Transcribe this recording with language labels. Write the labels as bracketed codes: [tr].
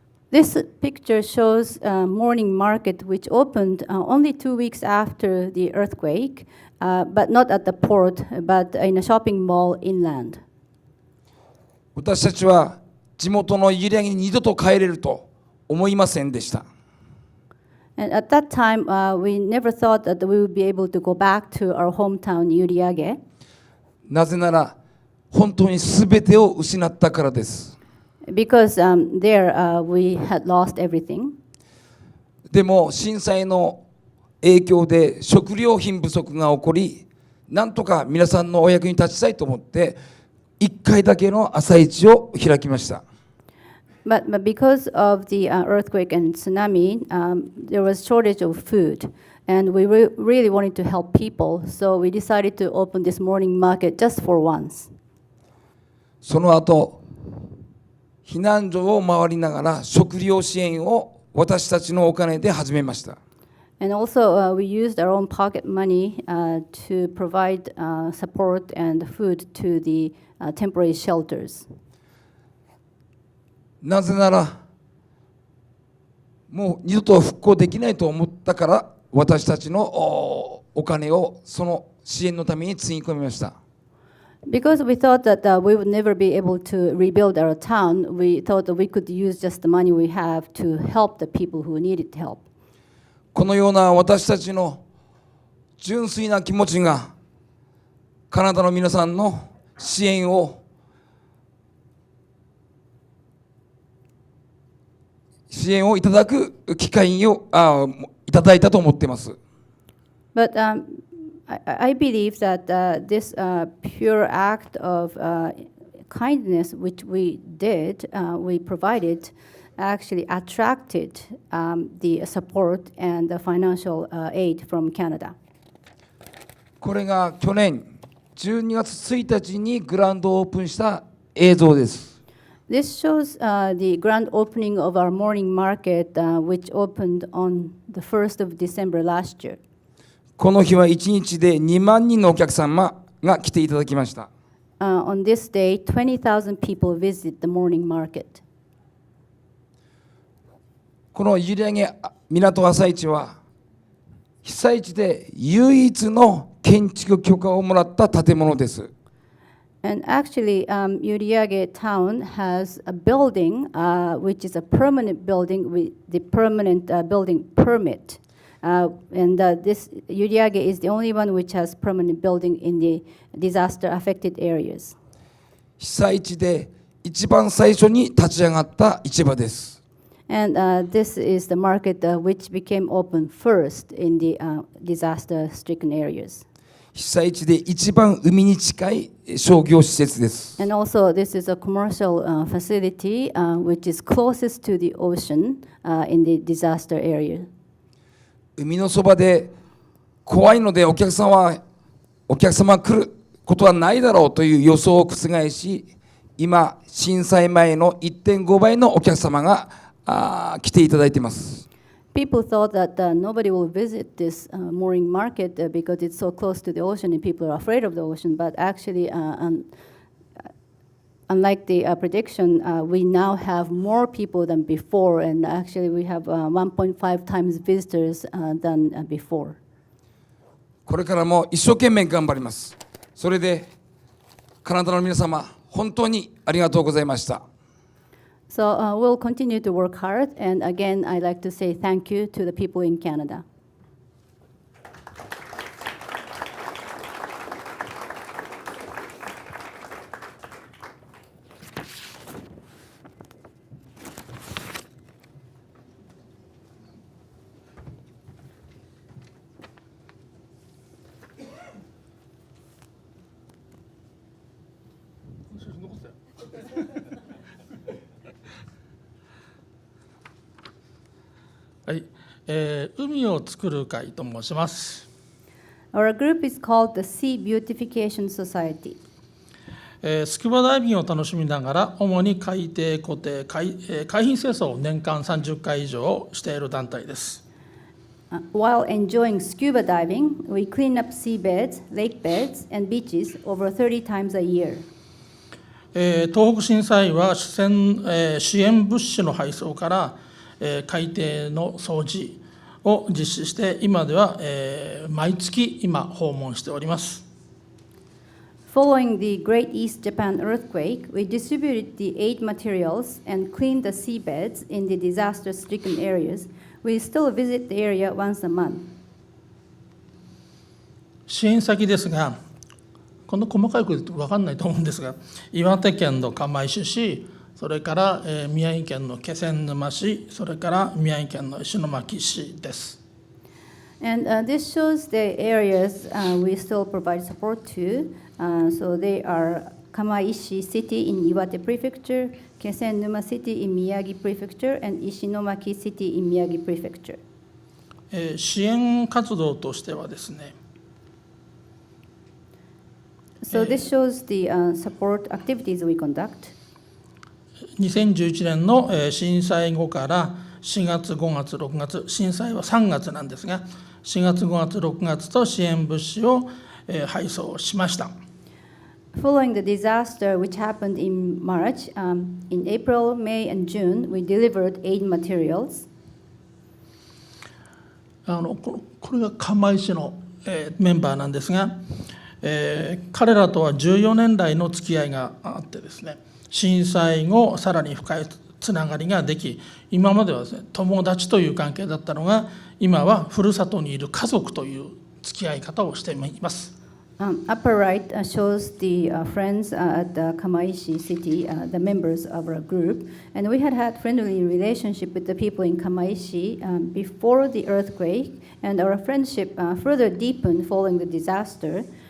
[en] This picture shows a morning market which opened only 2 weeks after the earthquake, but not at the port, but in a shopping mall inland. [ja] 私たちは地元の閖上に二度と帰れると思いませんでした。 [en] And at that time, we never thought that we would be able to go back to our hometown, Uriage. [ja] なぜなら本当に全てを失ったからです。 [en] Because there we had lost everything. [ja] でも震災の影響で食料品不足が起こり、なんとか皆さんのお役に立ちたいと思って1回だけの朝市を開きました。 [en] But because of the earthquake and tsunami, there was shortage of food, and we really wanted to help people, so we decided to open this morning market just for once. [ja] その後、避難所を回りながら食料支援を私たちのお金で始めました。 [en] And also, we used our own pocket money to provide support and food to the temporary shelters. [ja] なぜなら、もう二度と復興できないと思ったから、私たちのお金をその支援のためにつぎ込みました。 [en] Because we thought that we would never be able to rebuild our town, we thought that we could use just the money we have to help the people who needed help. [ja] このような私たちの純粋な気持ちが、カナダの皆さんの支援をいただく機会をいただいたと思っています。 [en] But I believe that this pure act of kindness which we did, we provided, actually attracted the support and the financial aid from Canada. [ja] これが去年12月1日にグランドオープンした映像です。 [en] This shows the grand opening of our morning market, which opened on the 1st of December last year. [ja] この日は1日で2万人のお客様が来ていただきました。 [en] On this day, 20,000 people visit the morning market. [ja] この閖上港朝市は被災地で唯一の建築許可をもらった建物です。 [en] And actually, Uriage town has a building which is a permanent building with the permanent building permit. And this Uriage is the only one which has permanent building in the disaster-affected areas. [ja] 被災地で一番最初に立ち上がった市場です。 [en] And this is the market which became open first in the disaster-stricken areas. [ja] 被災地で一番海に近い商業施設です。 [en] And also, this is a commercial facility which is closest to the ocean in the disaster area. [ja] 海のそばで怖いのでお客様が来ることはないだろうという予想を覆し、今、震災前の 1.5 倍のお客様が来ていただいています。 [en] People thought that nobody will visit this mooring market because it's so close to the ocean and people are afraid of the ocean. But actually, unlike the prediction, we now have more people than before, and actually we have 1.5 times visitors than before. [ja] これからも一生懸命頑張ります。それで、カナダの皆様、本当にありがとうございました。 [en] So we'll continue to work hard, and again, I'd like to say thank you to the people in Canada. [ja] はい、海を作る会と申します。 [en] Our group is called the Sea Beautification Society. [ja] スキューバダイビングを楽しみながら、主に海底固定、海浜清掃を年間30回以上している団体です。 [en] While enjoying scuba diving, we clean up seabeds, lake beds, and beaches over 30 times a year. [ja] 東北震災は支援物資の配送から海底の掃除を実施して、今では毎月今訪問しております。 [en] Following the Great East Japan earthquake, we distributed the aid materials and cleaned the seabeds in the disaster-stricken areas. We still visit the area once a month. [ja] 支援先ですが、この細かいこと言うと分かんないと思うんですが、岩手県の釜石市、それから宮城県の気仙沼市、それから宮城県の石巻市です。 [en] And this shows the areas we still provide support to. So they are Kamaishi City in Iwate Prefecture, Keisennuma City in Miyagi Prefecture, and Ishinomaki City in Miyagi Prefecture. [ja] 支援活動としてはですね、 [en] So this shows the support activities we conduct. [ja] 2011年の震災後から4月、5月、6月、震災は3月なんですが、4月、5月、6月と支援物資を配送しました。 [en] Following the disaster which happened in March, in April, May, and June, we delivered aid materials. [ja] これが釜石のメンバーなんですが、彼らとは14年来の付き合いがあってですね、震災後さらに深いつながりができ、今まではですね、友達という関係だったのが、今はふるさとにいる家族という付き合い方をしています。 [en] Upper right shows the friends at the Kamaishi city, the members of our group, and we had friendly relationship with the people in Kamaishi before the earthquake, and our friendship further deepened following the disaster.